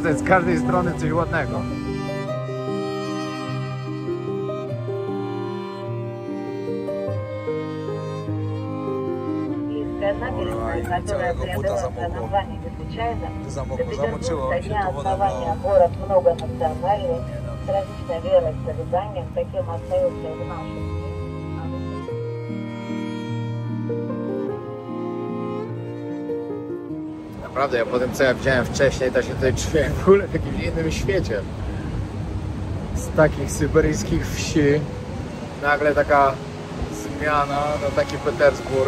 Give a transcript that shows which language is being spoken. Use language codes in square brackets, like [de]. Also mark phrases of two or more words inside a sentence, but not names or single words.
[pl] Z każdej strony coś ładnego. [ru] Город многонациональный, с различной вероисповеданием, таким остается и в наших днях. [pl] Naprawdę, ja po tym, co ja widziałem wcześniej, to się tutaj czuję w ogóle w jakimś innym świecie. z takich syberyjskich wsi nagle taka zmiana na taki Petersburg.